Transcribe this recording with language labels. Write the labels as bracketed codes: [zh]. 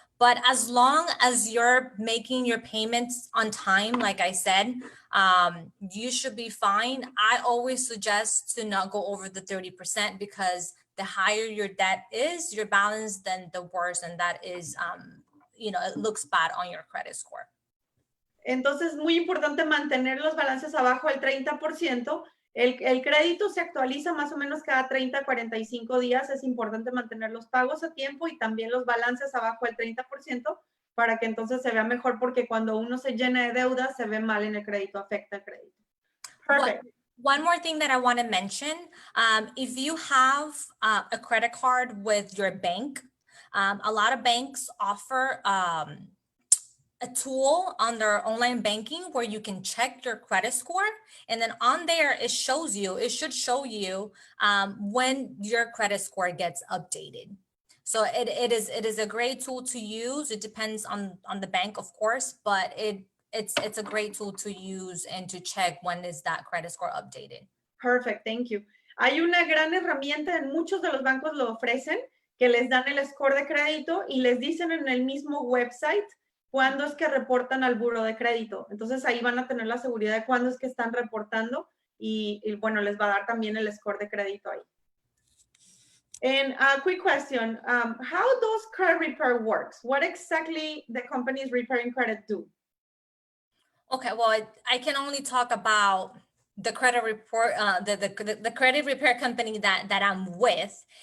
[en] But as long as you're making your payments on time, like I said, you should be fine. I always suggest to not go over the 30% because the higher your debt is, your balance, then the worse. And that is, you know, it looks bad on your credit score. [es] Entonces, muy importante mantener los balances abajo del 30%. El crédito se actualiza más o menos cada 30 a 45 días. Es importante mantener los pagos a tiempo y también los balances abajo del 30% para que entonces se vea mejor, porque cuando uno se llena de deuda se ve mal en el crédito, afecta el crédito. [en] Perfect. One more thing that I want to mention, if you have a credit card with your bank, a lot of banks offer a tool on their online banking where you can check your credit score. And then on there, it should show you when your credit score gets updated. So it is a great tool to use. It depends on the bank, of course, but it's a great tool to use and to check when is that credit score updated. Perfect, thank you. [es] Hay una gran herramienta, en muchos de los bancos lo ofrecen, que les dan el score de crédito y les dicen en el mismo website cuándo es que reportan al buro de crédito. Entonces ahí van a tener la seguridad de cuándo es que están reportando y bueno, les va a dar también el score de crédito ahí. [en] And a quick question, how does credit repair works? What exactly the companies repairing credit do? Okay, well, I can only talk about the credit report, the credit repair company that I'm with.